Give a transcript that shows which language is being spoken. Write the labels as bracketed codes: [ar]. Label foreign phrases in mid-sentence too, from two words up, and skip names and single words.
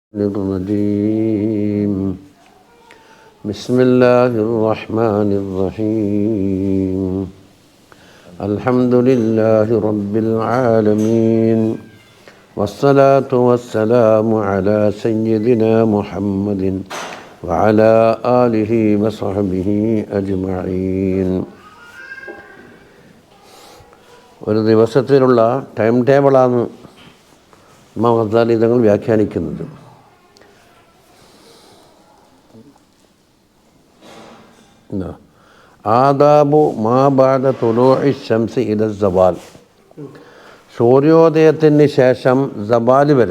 [ar] الرجيم بسم الله الرحمن الرحيم الحمد لله رب العالمين والصلاة والسلام على سيدنا محمد وعلى آله وصحبه أجمعين. [ml] ഒരു ദിവസത്തിലുള്ള ടൈം ടേബിളാണ് ഇമാം ഗസാലി തങ്ങൾ വ്യാഖ്യാനിക്കുന്നത്. [ar] آداب ما بعد طلوع الشمس إلى الزوال, [ml] സൂര്യോദയത്തിന് ശേഷം സവാൽ വരെ.